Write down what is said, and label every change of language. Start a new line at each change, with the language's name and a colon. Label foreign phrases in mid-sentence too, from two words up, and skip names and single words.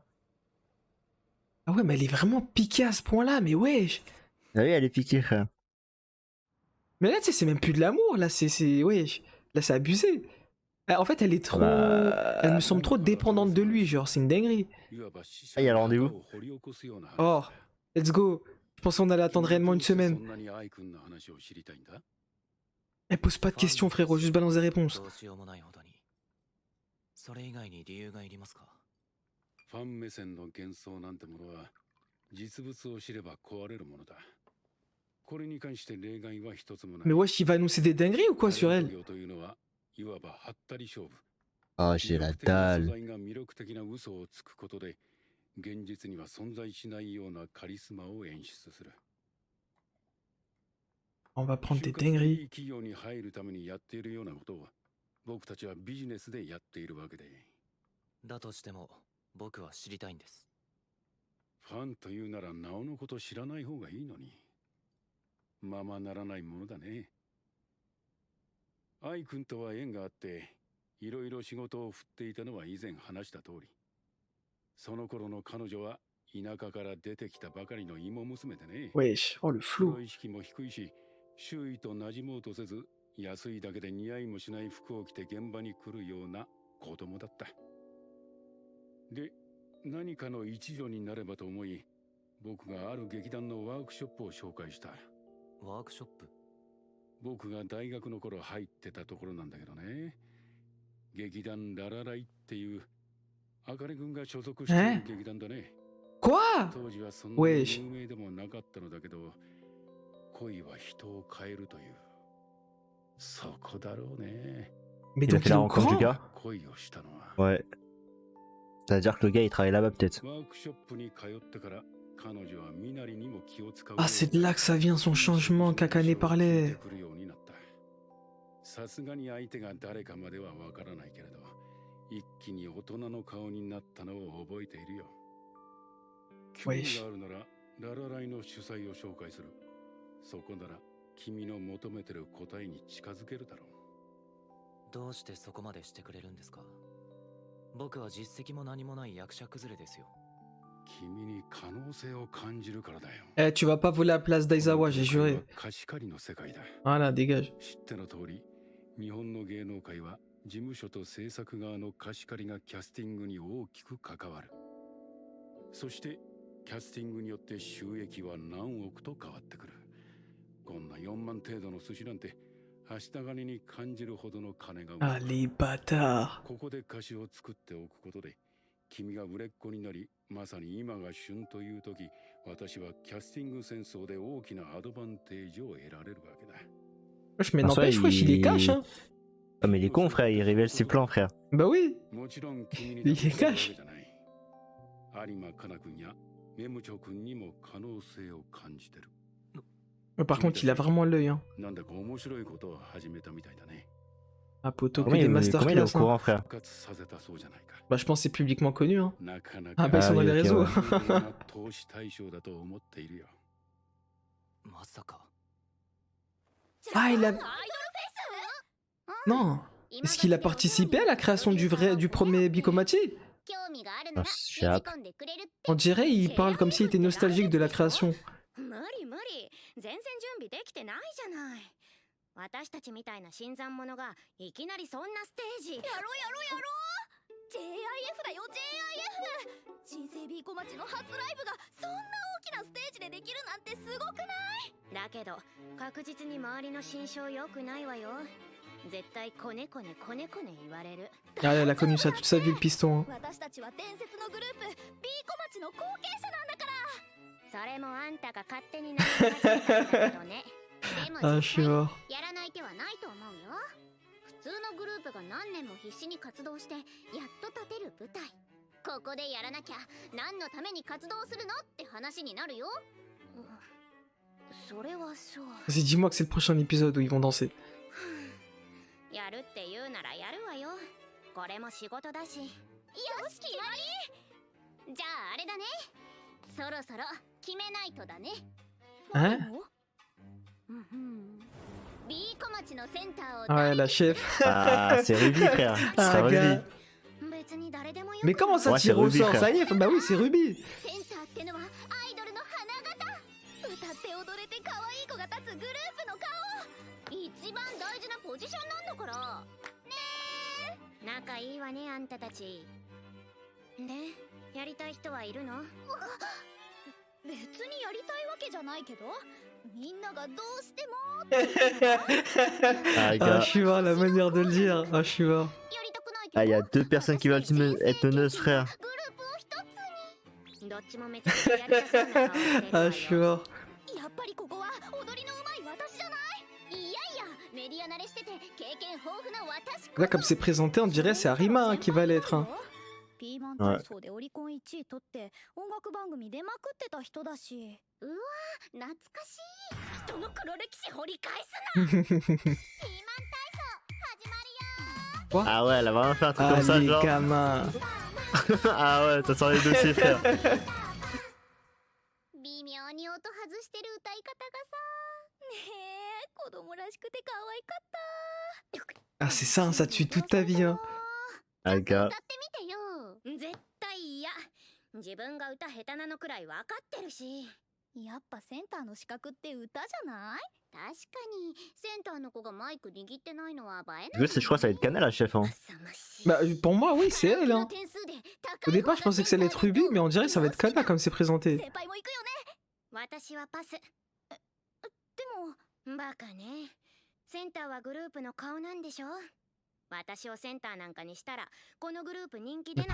French: Ah ouais, mais elle est vraiment piquée à ce point-là, mais wesh. Ah oui, elle est piquée, frère. Mais là, tu sais, c'est même plus de l'amour, là, c'est... Wesh. Là, c'est abusé. En fait, elle est trop... Elle me semble trop dépendante de lui, genre, c'est une dinguerie. Ah, il y a le rendez-vous.
English: Oh, let's go.
French: Je pensais qu'on allait attendre réellement une semaine. Elle pose pas de questions, frérot, juste balance des réponses.
Japanese: ファン目線の幻想なんてものは実物を知れば壊れるものだ。これに関して例外は一つもない。
French: Mais wesh, il va annoncer des dingueries ou quoi sur elle?
Japanese: いわばハッタリ勝負。
French: Ah, j'ai la dalle.
Japanese: が魅力的な嘘をつくことで現実には存在しないようなカリスマを演出する。
French: On va prendre des dingueries.
Japanese: 企業に入るためにやっているようなことを僕たちはビジネスでやっているわけで。だとしても僕は知りたいんです。ファンというならなおのこと知らない方がいいのに。ままならないものだね。愛君とは縁があって、いろいろ仕事を振っていたのは以前話した通り。その頃の彼女は田舎から出てきたばかりの芋娘でね。
French: Wesh, oh le flou.
Japanese: 意識も低いし、周囲と馴染もうとせず、安いだけで似合いもしない服を着て現場に来るような子供だった。で、何かの一助になればと思い、僕がある劇団のワークショップを紹介した。ワークショップ？僕が大学の頃入ってたところなんだけどね。劇団ララライっていうあかり君が所属している劇団だね。
French: Quoi?
Japanese: 当時はそんな有名でもなかったのだけど、恋は人を変えるという。そこだろうね。
French: Mais Il a donc fait il est la au rencontre du courant? gars.
Japanese: 恋をしたのは。
French: Ouais. C'est-à-dire que le gars il travaille là-bas peut-être.
Japanese: ワークショップに通ってから彼女はミナリにも気を使う。
French: Ah, c'est de là que ça vient son changement, Kakane parlait.
Japanese: さすがに相手が誰かまではわからないけれど、一気に大人の顔になったのを覚えているよ。興味があるならララライの主催を紹介する。そこなら君の求めてる答えに近づけるだろう。どうしてそこまでしてくれるんですか？僕は実績も何もない役者崩れですよ。君に可能性を感じるからだよ。
French: Eh, tu vas pas voler la place d'Aizawa, j'ai juré.
Japanese: 貸し借りの世界だ。
French: Voilà, dégage.
Japanese: 知っての通り、日本の芸能界は事務所と制作側の貸し借りがキャスティングに大きく関わる。そしてキャスティングによって収益は何億と変わってくる。こんな4万程度の寿司なんてはした金に感じるほどの金が。
French: Ah, les bâtards.
Japanese: ここで歌詞を作っておくことで、君が売れっ子になり、まさに今が旬という時、私はキャスティング戦争で大きなアドバンテージを得られるわけだ。
French: Wesh, mais n'empêche, wesh, il est cash, hein. Ah, mais il est con, frère, il révèle ses plans, frère. Bah oui.
Japanese: もちろん君に
French: Il est cash.
Japanese: 有馬かな君やメムチョ君にも可能性を感じてる。
French: Par contre, il a vraiment l'œil, hein.
Japanese: なんだか面白いことを始めたみたいだね。
French: Ah, poto, que Comment des il est au masterclass, hein. courant, frère?
Japanese: 復活させたそうじゃないか。
French: Bah, je pense que c'est publiquement connu, hein.
Japanese: なかな
French: Ah,
Japanese: か
French: bah, ils sont dans les ok, réseaux. ouais.
Japanese: 投資対象だと思っているよ。まさか。
French: Ah, il a... Non. Est-ce qu'il a participé à la création du premier Bicomati? Ah, chap. On dirait il parle comme s'il était nostalgique de la création.
Japanese: 無理無理、全然準備できてないじゃない。私たちみたいな新参者がいきなりそんなステージ。やろうやろうやろう。 JIF だよ JIF。新生 B 小町の初ライブがそんな大きなステージでできるなんてすごくない？だけど確実に周りの心象良くないわよ。絶対コネコネコネコネ言われる。
French: Ah, elle a connu ça toute sa vie, le piston.
Japanese: 私たちは伝説のグループ B 小町の後継者なんだから。それもあんたが勝手になり始めたんだけどね。でも
French: Ah,
Japanese: 実際
French: je suis mort.
Japanese: やらない手はないと思うよ。普通のグループが何年も必死に活動してやっと立てる舞台。ここでやらなきゃ何のために活動するのって話になるよ。それはそう。
French: Vas-y, dis-moi que c'est le prochain épisode où ils vont danser.
Japanese: やるって言うならやるわよ。これも仕事だし。よし決まり。じゃああれだね。そろそろ決めないとだね。
French: Hein?
Japanese: B 小町のセンターを
French: Ouais, la chef. Ah, c'est Ruby, frère. C'est Ah, Ruby. gars.
Japanese: 別に誰でもよく
French: Mais comment ça Ouais, tire c'est au Ruby, sort? frère. Ça y est, bah oui, c'est Ruby.
Japanese: センターってのはアイドルの花形。歌って踊れて可愛い子が立つグループの顔。一番大事なポジションなんだからね。え仲いいわねあんたたちで、やりたい人はいるの？別にやりたいわけじゃないけど、みんながどうしても
French: Ah, Ah, gars. je suis mort, la manière de le dire. Ah, je suis mort.
Japanese: やりたくないけど。
French: Ah, il y a deux personnes qui veulent être meneuses, frère.
Japanese: グループを一つに。どっちもめちゃくちゃやりたそうな顔してるわ
French: Ah,
Japanese: よ
French: je suis mort.
Japanese: やっぱりここは踊りのうまい私じゃない。いやいや、メディア慣れしてて経験豊富な私こ
French: Là, comme c'est présenté, on dirait c'est Arima hein, qui va l'être. Hein.
Japanese: ピーマンはい体操でオリコン1位取って音楽番組出まくってた人だし。うわ、懐かしい。人の黒歴史掘り返すな。ピーマン体操始まるよ。
French: Ah ouais, elle a vraiment fait un truc comme ça, Ah, les genre. gamins. Ah ouais, t'as sorti les dossiers, frère.
Japanese: 微妙に音外してる歌い方がさ。ねえ、子供らしくて可愛かった。
French: Ah, c'est ça, hein, ça tue toute ta vie. Hein. Ah,
Japanese: 歌
French: gars.
Japanese: ってみてよ。絶対嫌。自分が歌下手なのくらい分かってるし。やっぱセンターの資格って歌じゃない？確かにセンターの子がマイク握ってないのは映えない。
French: Je crois que ça va être Cana, la chef. Hein. Bah, pour moi, oui, c'est elle. Hein. Au départ, je pensais que ça allait être Ruby, mais on dirait que ça va être Kana comme c'est présenté.
Japanese: 先輩も行くよね。私はパス。でもバカね。センターはグループの顔なんでしょ。私をセンターなんかにしたらこのグループ人気出